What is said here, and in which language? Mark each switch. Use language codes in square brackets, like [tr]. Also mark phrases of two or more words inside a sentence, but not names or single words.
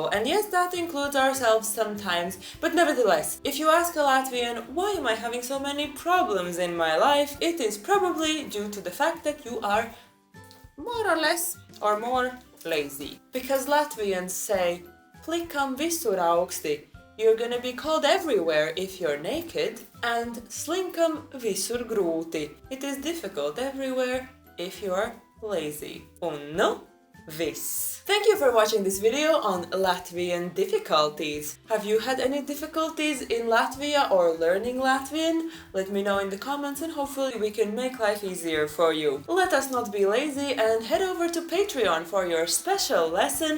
[en] And yes, that includes ourselves sometimes, but nevertheless, if you ask a Latvian, "Why am I having so many problems in my life?" it is probably due to the fact that you are more or less or more lazy. Because Latvians say, [lv] "Plikam visur augsti," [en] you're gonna be cold everywhere if you're naked, and [lv] slinkam visur grūti, [en] it is difficult everywhere if you're lazy. [lv] Un nu, viss. [en] Thank you for watching this video on Latvian difficulties. Have you had any difficulties in Latvia or learning Latvian? Let me know in the comments and hopefully we can make life easier for you. Let us not be lazy and head over to Patreon for your special lesson.